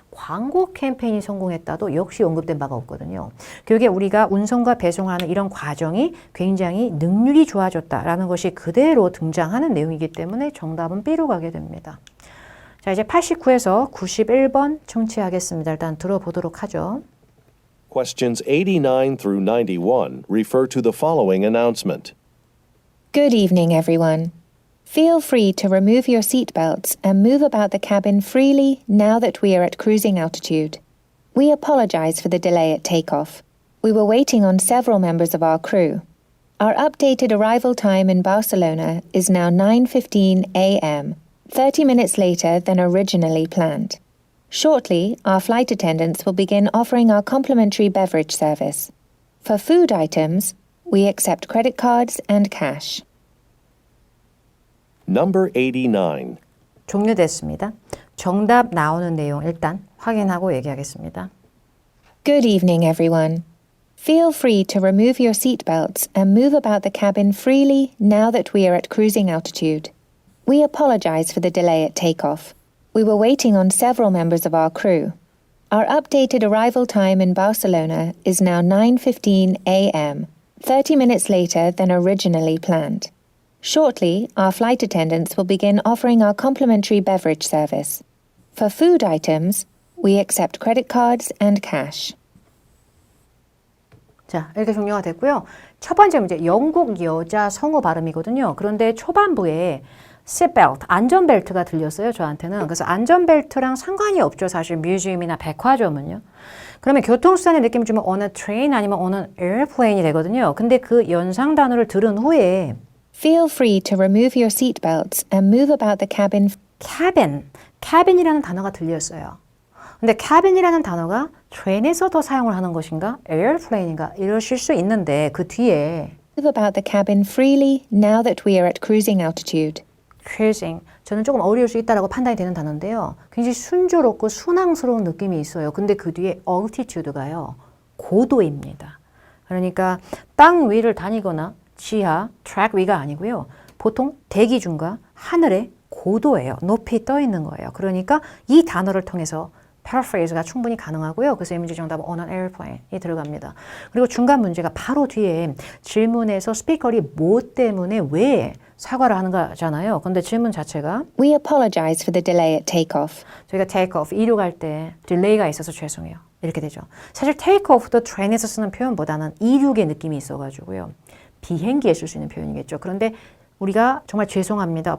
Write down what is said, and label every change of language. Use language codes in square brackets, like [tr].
[ko] 광고 캠페인이 성공했다도 역시 언급된 바가 없거든요. 결국에 우리가 운송과 배송하는 이런 과정이 굉장히 능률이 좋아졌다라는 것이 그대로 등장하는 내용이기 때문에 정답은 B로 가게 됩니다. 자, 이제 89에서 91번 청취하겠습니다. 일단 들어보도록 하죠. [en] Questions 89 through 91 refer to the following announcement. Good evening, everyone. Feel free to remove your seatbelts and move about the cabin freely now that we are at cruising altitude. We apologize for the delay at takeoff. We were waiting on several members of our crew. Our updated arrival time in Barcelona is now 9:15 a.m., 30 minutes later than originally planned. Shortly, our flight attendants will begin offering our complimentary beverage service. For food items, we accept credit cards and cash. Number 89. [ko] 종료됐습니다. 정답 나오는 내용 일단 확인하고 얘기하겠습니다. [en] Good evening, everyone. Feel free to remove your seatbelts and move about the cabin freely now that we are at cruising altitude. We apologize for the delay at takeoff. We were waiting on several members of our crew. Our updated arrival time in Barcelona is now 9:15 a.m., 30 minutes later than originally planned. Shortly, our flight attendants will begin offering our complimentary beverage service. For food items, we accept credit cards and cash. [ko] 자, 이렇게 종료가 됐고요. 첫 번째 문제, 영국 여자 성우 발음이거든요. 그런데 초반부에 seatbelt, 안전벨트가 들렸어요, 저한테는. 그래서 안전벨트랑 상관이 없죠, 사실 뮤지엄이나 백화점은요. 그러면 교통수단의 느낌을 주면 [en] on a train [ko] 아니면 [en] on an airplane [ko] 이 되거든요. 근데 그 연상 단어를 들은 후에 [en] Feel free to remove your seatbelts and move about the cabin. [ko] cabin이라는 단어가 들렸어요. 근데 cabin이라는 단어가 train에서 더 사용을 하는 것인가? airplane인가? 이러실 수 있는데 그 뒤에 [en] Move about the cabin freely now that we are at cruising altitude. cruising. [ko] 저는 조금 어려울 수 있다라고 판단이 되는 단어인데요. 굉장히 순조롭고 순항스러운 느낌이 있어요. 근데 그 뒤에 altitude가요. 고도입니다. 그러니까 땅 위를 다니거나 지하, 트랙 위가 아니고요. 보통 대기 중과 하늘의 고도예요. 높이 떠 있는 거예요. 그러니까 이 단어를 통해서 paraphrase가 충분히 가능하고요. 그래서 이 문제 정답은 [en] on an airplane [ko] 이 들어갑니다. 그리고 중간 문제가 바로 뒤에 질문에서 스피커리 뭐 때문에 왜 사과를 하는 거잖아요. 근데 질문 자체가 [en] We apologize for the delay at takeoff. [ko] 저희가 take-off, 이륙할 때 딜레이가 있어서 죄송해요. 이렇게 되죠. 사실 take-off도 train에서 쓰는 표현보다는 이륙의 느낌이 있어가지고요. 비행기에 쓸 수 있는 표현이겠죠. 그런데 우리가 정말 죄송합니다.